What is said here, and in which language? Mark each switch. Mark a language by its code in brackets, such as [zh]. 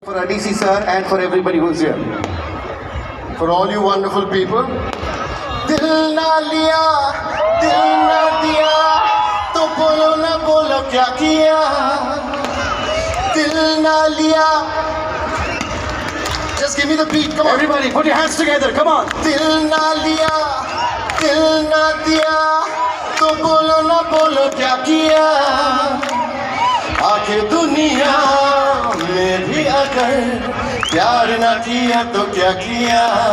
[en] For ADC sir and for everybody who's here. For all you wonderful people. [hi] दिल ना लिया, दिल ना दिया, तो बोलो ना बोलो क्या किया. दिल ना लिया. [en] Just give me the beat, come on. Everybody put your hands together, come on. [hi] दिल ना लिया, दिल ना दिया, तो बोलो ना बोलो क्या किया. आखिर दुनिया में भी अगर प्यार ना किया तो क्या किया.